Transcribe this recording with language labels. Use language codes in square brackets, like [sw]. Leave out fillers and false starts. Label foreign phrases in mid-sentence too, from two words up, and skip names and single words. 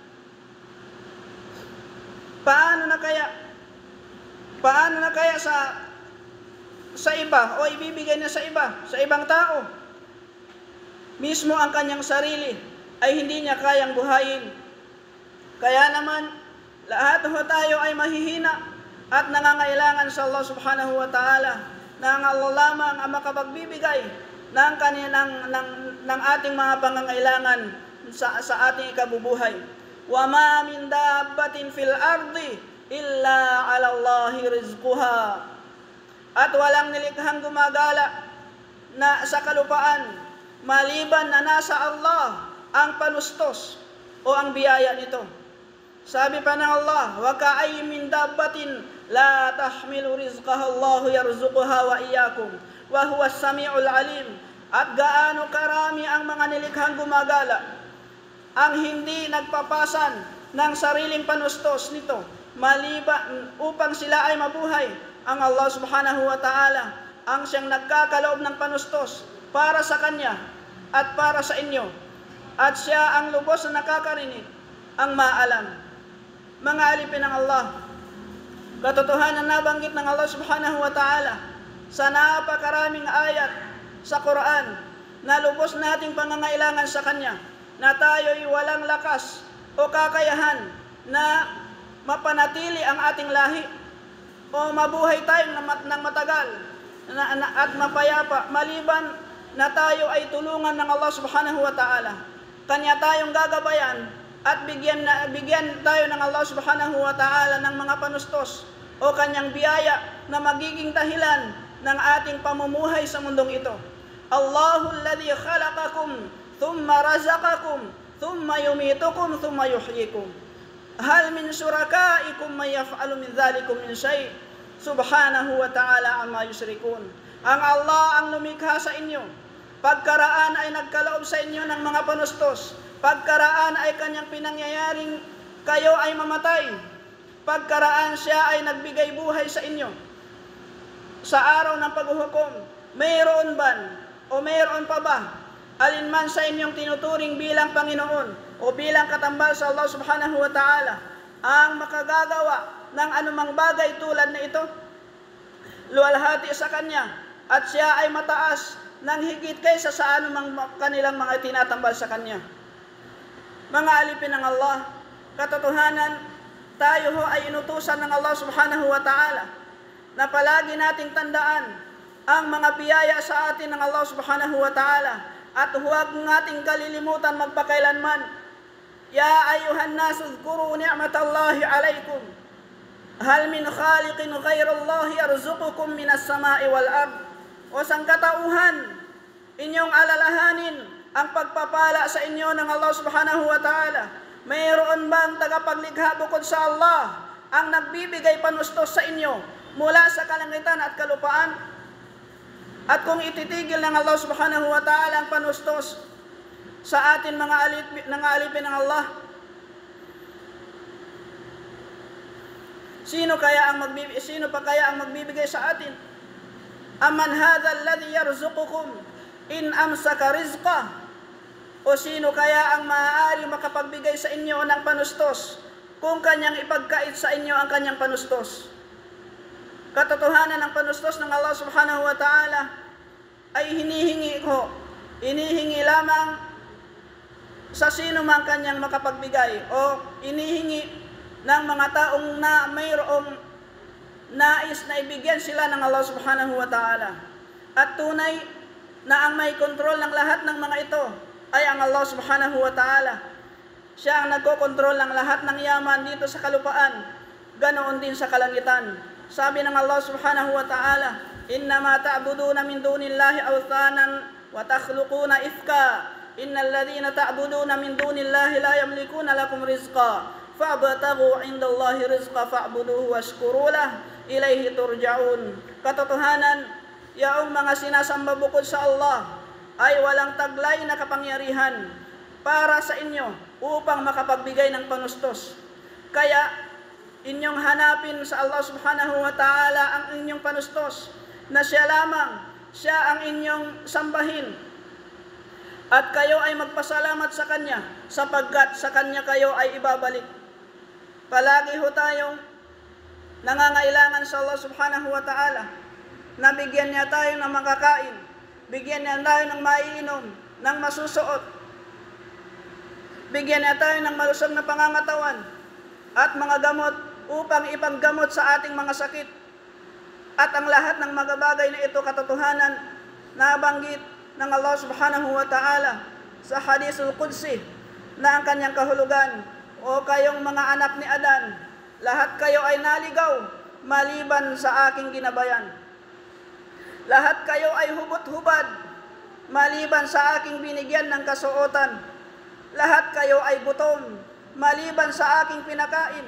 [tl] Paano na kaya sa iba, o ibibigay niya sa ibang tao? Mismo ang kanyang sarili ay hindi niya kayang buhayin. Kaya naman, lahat ho tayo ay mahihina at nangangailangan sa Allah [ar] سبحانه وتعالى, [tl] na ang Allah lamang ang makapagbibigay ng ating mga pangangailangan sa ating ikabubuhay. [ar] وما من دابة في الأرض إلا على الله رزقها. [tl] At walang nilikhang gumagala na sa kalupaan maliban na nasa Allah ang panustos o ang biyaya nito. Sabi pa ng Allah, [ar] وكأين من دابة لا تحمل رزقها الله يرزقها وإياكم وهو السميع العليم. [tl] At gaano karami ang mga nilikhang gumagala ang hindi nagpapasan ng sariling panustos nito maliban upang sila ay mabuhay. Ang Allah [ar] سبحانه وتعالى [tl] ang siyang nagkakaloob ng panustos para sa kanya at para sa inyo, at siya ang lubos na nakakarinig, ang maalam. Mga alipin ng Allah, katotohanan nabanggit ng Allah [ar] سبحانه وتعالى [tl] sa napakaraming ayat sa Quran na lubos nating pangangailangan sa kanya, na tayo'y walang lakas o kakayahan na mapanatili ang ating lahi o mabuhay tayo ng matagal at mapayapa maliban na tayo ay tulungan ng Allah [ar] سبحانه وتعالى. [tl] Kanya tayong gagabayan at bigyan tayo ng Allah [ar] سبحانه وتعالى [tl] ng mga panustos o kanyang biyaya na magiging dahilan ng ating pamumuhay sa mundong ito. [ar] الله الذي خلقكم ثم رزقكم ثم يميتكم ثم يحييكم. هل من شركائكم من يفعل من ذلكم من شيء سبحانه وتعالى عما يشركون. [tl] Ang Allah ang lumikha sa inyo. Pagkaraan ay nagkaloob sa inyo ng mga panustos. Pagkaraan ay kanyang pinangyayaring kayo ay mamatay. Pagkaraan siya ay nagbigay buhay sa inyo. Sa araw ng paghuhukom, mayroon ban o mayroon pa ba alinman sa inyong tinuturing bilang Panginoon o bilang katambal sa Allah [ar] سبحانه وتعالى [tl] ang makagagawa ng anumang bagay tulad na ito? Luwalhati sa kanya, at siya ay mataas ng higit kaysa sa anumang kanilang mga tinatambal sa kanya. Mga alipin ng Allah, katotohanan, tayo ho ay inutusan ng Allah [ar] سبحانه وتعالى [tl] na palagi nating tandaan ang mga biyaya sa atin ng Allah [ar] سبحانه وتعالى, [tl] at huwag nating kalilimutan magpakailanman. [ar] يا أيها الناس اذكروا نعمت الله عليكم هل من خالق غير الله يرزقكم من السماء والأرض. [tl] O sangkatauhan, inyong alalahanin ang pagpapala sa inyo ng Allah [ar] سبحانه وتعالى. [tl] Mayroon bang tagapaglikha bukod sa Allah ang nagbibigay panustos sa inyo mula sa kalangitan at kalupaan? At kung ititigil ng Allah [ar] سبحانه وتعالى [tl] ang panustos sa atin mga alipin ng Allah, Sino pa kaya ang magbibigay sa atin? [ar] أمن هذا الذي يرزقكم إن أمسك رزقه? [tl] O sino kaya ang maaari makapagbigay sa inyo ng panustos kung kanyang ipagkait sa inyo ang kanyang panustos? Katotohanan ng panustos ng Allah [ar] سبحانه وتعالى [tl] ay hinihingi lamang sa sino man kanyang makapagbigay, o hinihingi ng mga taong na mayroong nais na ibigyan sila ng Allah [ar] سبحانه وتعالى. [tl] At tunay na ang may kontrol ng lahat ng mga ito ay ang Allah [ar] سبحانه وتعالى. [tl] Siya ang nagkokontrol ng lahat ng yaman dito sa kalupaan, ganoon din sa kalangitan. Sabi ng Allah [ar] سبحانه وتعالى إنما تعبدون من دون الله أوثانا وتخلقون إفكا إن الذين تعبدون من دون الله لا يملكون لكم رزقا فابتغوا عند الله الرزق واعبدوه واشكروا له إليه ترجعون. [tl] Katotohanan, yaong mga sinasamba bukod sa Allah ay walang taglay na kapangyarihan para sa inyo upang makapagbigay ng panustos. Kaya inyong hanapin sa Allah [ar] سبحانه وتعالى [tl] ang inyong panustos, na siya lamang, siya ang inyong sambahin. At kayo ay magpasalamat sa Kanya, sapagkat sa Kanya kayo ay ibabalik. Palagi ho tayong nangangailangan sa Allah [ar] سبحانه وتعالى [tl] na bigyan niya tayo ng makakain, bigyan niya tayo ng maiinom, ng masusuot, bigyan niya tayo ng malusog na pangangatawan at mga gamot upang ipanggamot sa ating mga sakit. At ang lahat ng mga bagay na ito, katotohanan na banggit ng Allah [ar] سبحانه وتعالى [tl] sa [ar] الحديث القدسي, [tl] na ang kanyang kahulugan, o kayong mga anak ni Adan, lahat kayo ay naligaw maliban sa aking ginabayan. Lahat kayo ay hubot-hubad maliban sa aking binigyan ng kasuotan. Lahat kayo ay gutom maliban sa aking pinakain.